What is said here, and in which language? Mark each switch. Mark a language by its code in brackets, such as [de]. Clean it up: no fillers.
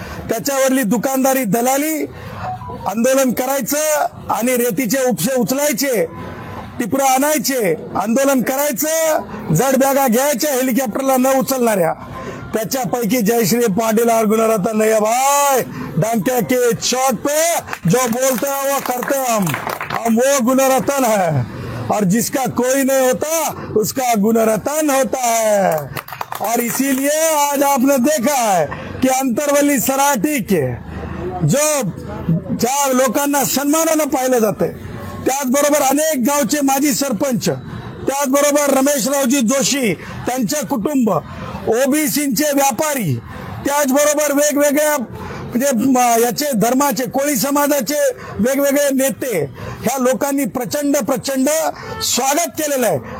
[mr] त्याच्यावरली दुकानदारी, दलाली, आंदोलन करायचं आणि रेतीचे उपसे उचलायचे, टिपरं आणायचे, आंदोलन करायचं, जड बॅगा घ्यायच्या हेलिकॉप्टरला न उचलणाऱ्या, त्याच्यापैकी [hi] जयश्री पाटिल और गुणरत्न नहीं है भाई. डंके के चोट पे जो बोलते हैं वो करते हैं हम वो गुणरत्न है. और जिसका कोई नहीं होता उसका गुणरत्न होता है. [mr] और इसीलिए आज आपने देखा है की अंतरवली सराटी के जो ज्या लोकांना सन्मानानं पाहिलं जाते, त्याचबरोबर अनेक गावचे माजी सरपंच, त्याचबरोबर रमेशरावजी जोशी, त्यांचे कुटुंब, ओबीसीचे व्यापारी, त्याचबरोबर वेगवेगळ्या म्हणजे याचे धर्माचे, कोळी समाजाचे वेगवेगळे नेते, ह्या लोकांनी प्रचंड स्वागत केलेलं आहे.